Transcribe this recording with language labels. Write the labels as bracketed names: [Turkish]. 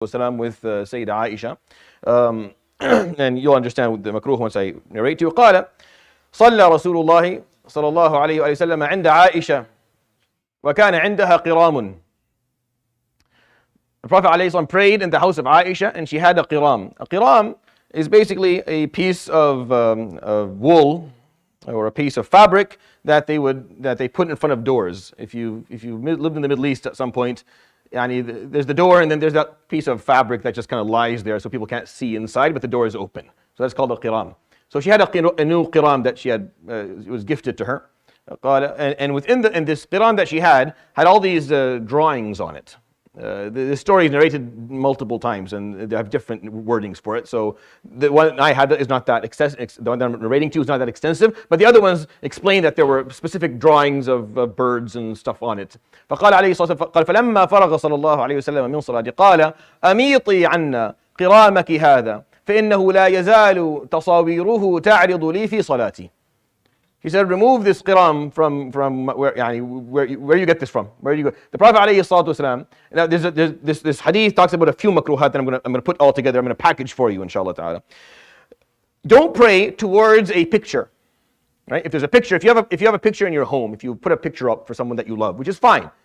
[Arabic] وسلم [English] with Sayyidah Aisha. And you'll understand the makruh once I narrate to you. [Arabic] قال صلى رسول الله صلى الله عليه وسلم عند عائشة وكان عندها قرام. [English] The Prophet ﷺ prayed in the house of Aisha and she had a qiram. A qiram is basically a piece of wool or a piece of fabric that they put in front of doors. If you lived in the Middle East at some point, there's the door and then there's that piece of fabric that just kind of lies there so people can't see inside, but the door is open. So that's called a qiram. So she had a new qiram that she had, it was gifted to her. And within this qiram that she had all these drawings on it. The story is narrated multiple times and they have different wordings for it. So the one I had is not that extensive, the one that I'm narrating to is not that extensive, but the other ones explain that there were specific drawings of birds and stuff on it. [Arabic] فقال عليه الصلاة والسلام قال فلما فرغ صلى الله عليه وسلم من صلاته قال أميطي عنا قرامك هذا فإنه لا يزال تصاويره تعرض لي في صلاتي. [English] He said, remove this qiram from where you get this from. Where do you go? The Prophet ﷺ, now this hadith talks about a few makruhat that I'm going to put all together. I'm going to package for you, inshallah ta'ala. Don't pray towards a picture. Right? If there's a picture, if you have a picture in your home, if you put a picture up for someone that you love, which is fine.